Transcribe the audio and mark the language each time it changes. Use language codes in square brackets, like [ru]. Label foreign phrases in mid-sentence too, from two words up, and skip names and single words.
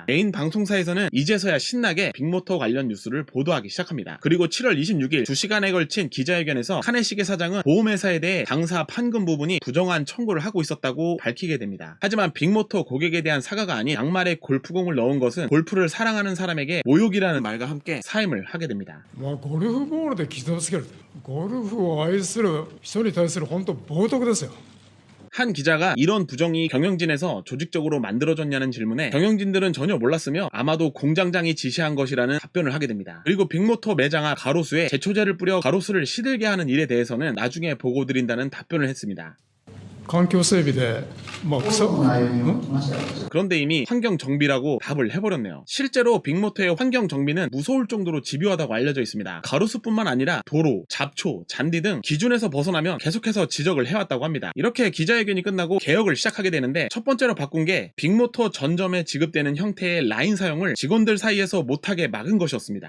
[ko] 메인 방송사에서는 이제서야 신나게 빅모토 관련 뉴스를 보도하기 시작합니다. 그리고 7월 26일 2시간에 걸친 기자회견에서 카네시게 사장은 보험회사에 대해 당사 판금 부분이 부정한 청구를 하고 있었다고 밝히게 됩니다. 하지만 빅모토 고객에 대한 사과가 아닌 양말에 골프공을 넣은 것은 골프를 사랑하는 사람에게 모욕이라는 말과 함께 사임을 하게 됩니다. [ja] ゴルフボールで傷をつける、ゴルフを愛する人に対する本当冒涜ですよ。 [ko] 한 기자가 이런 부정이 경영진에서 조직적으로 만들어졌냐는 질문에 경영진들은 전혀 몰랐으며 아마도 공장장이 지시한 것이라는 답변을 하게 됩니다. 그리고 빅모토 매장 앞 가로수에 제초제를 뿌려 가로수를 시들게 하는 일에 대해서는 나중에 보고 드린다는 답변을 했습니다. [ja] 環境整備で、 [ko] 그런데 이미 환경정비라고 답을 해버렸네요. 실제로 빅모토의 환경정비는 무서울 정도로 집요하다고 알려져 있습니다. 가로수뿐만 아니라 도로, 잡초, 잔디 등 기준에서 벗어나면 계속해서 지적을 해왔다고 합니다. 이렇게 기자회견이 끝나고 개혁을 시작하게 되는데 첫 번째로 바꾼 게 빅모토 전점에 지급되는 형태의 라인 사용을 직원들 사이에서 못하게 막은 것이었습니다.